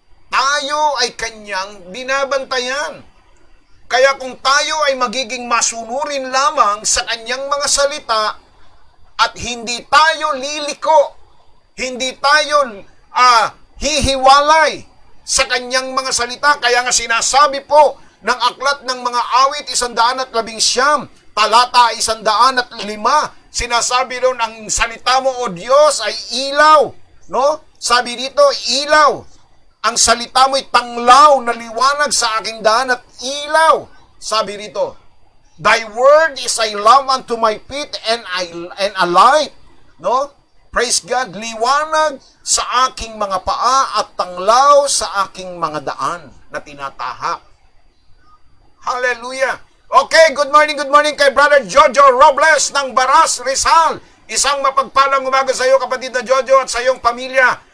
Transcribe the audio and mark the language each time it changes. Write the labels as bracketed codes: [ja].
[tl] Tayo ay kanyang binabantayan. Kaya kung tayo ay magiging masunurin lamang sa kanyang mga salita at hindi tayo liliko, hindi tayo hihiwalay sa kanyang mga salita, kaya nga sinasabi po ng aklat ng mga awit 119, talata 105, sinasabi doon, ang salita mo, O Diyos, ay ilaw. No? Sabi dito, ilaw. Ang salita mo'y tanglaw na liwanag sa aking daan at ilaw. Sabi rito, [en] Thy word is a lamp unto my feet and a light. [tl] No? [en] Praise God, [tl] liwanag sa aking mga paa at tanglaw sa aking mga daan na tinatahak. Hallelujah. Okay, [en] good morning [tl] kay Brother Jojo Robles ng Baras, Rizal. Isang mapagpalang umaga sa iyo, kapatid na Jojo, at sa iyong pamilya.